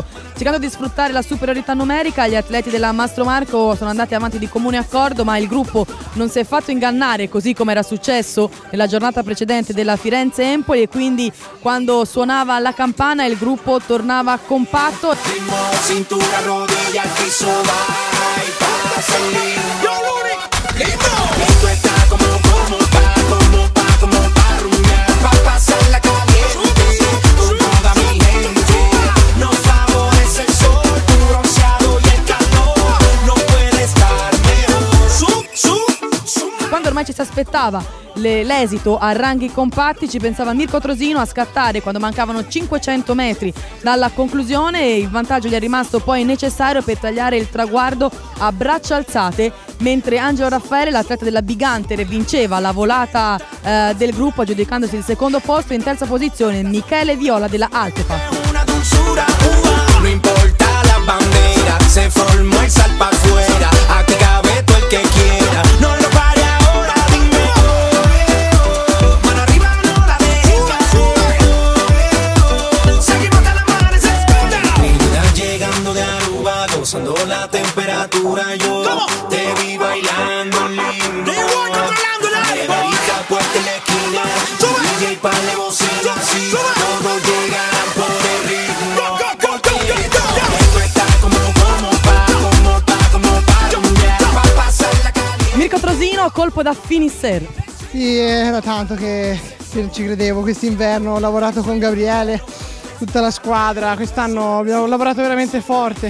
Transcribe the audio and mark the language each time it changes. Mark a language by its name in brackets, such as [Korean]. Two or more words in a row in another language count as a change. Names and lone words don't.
[Italian] Cercando di sfruttare la superiorità numerica, gli atleti della Mastro Marco sono andati avanti di comune accordo, ma il gruppo non si è fatto ingannare, così come era successo nella giornata precedente della Firenze-Empoli, e quindi quando suonava la campana il gruppo tornava compatto. [Spanish] Cintura, rodilla al piso, vai, pasa el ritmo. Esto está como pa rumbear, pa pasarla caliente con toda mi gente. Nos favorece el sol, tu bronceado y el calor, no puede estar mejor. [Italian] Quando ormai ci si aspettava l'esito a ranghi compatti, ci pensava Mirko Trosino a scattare quando mancavano 500 metri dalla conclusione, e il vantaggio gli è rimasto poi necessario per tagliare il traguardo a braccia alzate, mentre Angelo Raffaele, l'atleta della Big Hunter, vinceva la volata del gruppo aggiudicandosi il secondo posto. In terza posizione Michele Viola della Altepa. [Spanish] No importa la bandera, se formó el sal pa' afuera, aquí cabe todo el que quiera, no lo pare ahora, dime mano arriba, no la dejes caer, seguimos hasta el amanecer. Linda llegando de Aruba, gozando la temperatura, yo te vi bailando lindo, neverita puesta en la esquina, DJ pa' la bocina, así todos llegarán por el ritmo. [Italian] Mirko Trosino, colpo da finisser. Sì, era tanto che non ci credevo. Quest'inverno ho lavorato con Gabriele, tutta la squadra, quest'anno abbiamo lavorato veramente forte.